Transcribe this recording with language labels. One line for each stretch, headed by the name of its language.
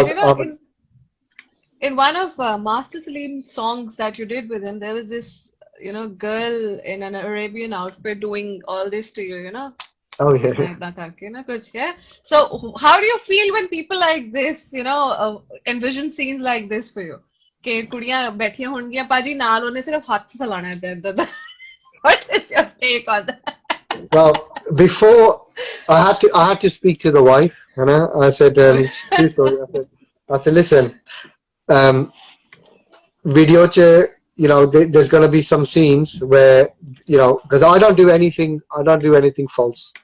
English: And you know, in one of Master Salim's songs that you did with him, there was this, girl in an Arabian outfit doing all this to you, oh yeah. Yeah. So how do you feel when people like this, envision scenes like this for you?
Punjabi: ਕਿ ਕੁੜੀਆਂ ਬੈਠੀਆਂ ਹੋਣਗੀਆਂ ਭਾਜੀ ਨਾਲ ਉਹਨੇ ਸਿਰਫ ਹੱਥ ਹਿਲਾਣਾ ਏਦਾਂ ਏਦਾਂ
English: What is your take on that? Well, before I had to speak to the wife, you know. I said, sorry. I said, listen, video there's going to be some scenes where, because I don't do anything false.